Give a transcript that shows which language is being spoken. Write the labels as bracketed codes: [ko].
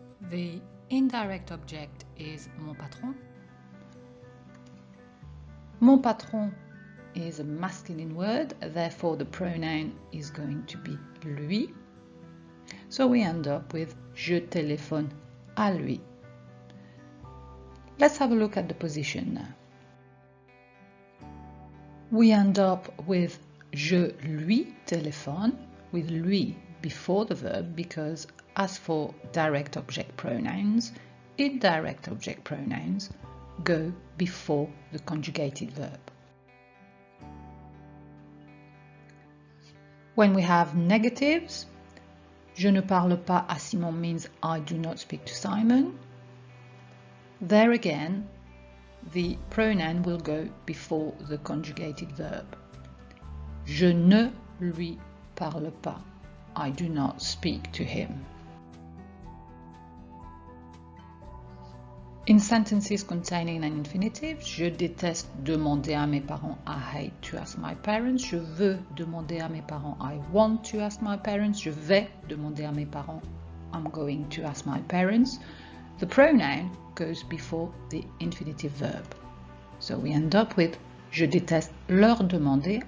[en] The indirect object is [fr] mon patron. [en] Mon patron is a masculine word, therefore the pronoun is going to be lui. So we end up with [fr] je téléphone à lui. [en] Let's have a look at the position now. We end up with [fr] je lui téléphone, [en] with lui before the verb, because as for direct object pronouns, indirect object pronouns go before the conjugated verb. When we have negatives, [fr] je ne parle pas à Simon [en] means I do not speak to Simon. There again, the pronoun will go before the conjugated verb. [fr] Je ne lui parle pas. [en] I do not speak to him. In sentences containing an infinitive, [fr] je déteste demander à mes parents. [en] I hate to ask my parents. [fr] Je veux demander à mes parents. [en] I want to ask my parents. [fr] Je vais demander à mes parents. [en] I'm going to ask my parents. The pronoun goes before the infinitive verb. So we end up with [fr] je déteste leur demander.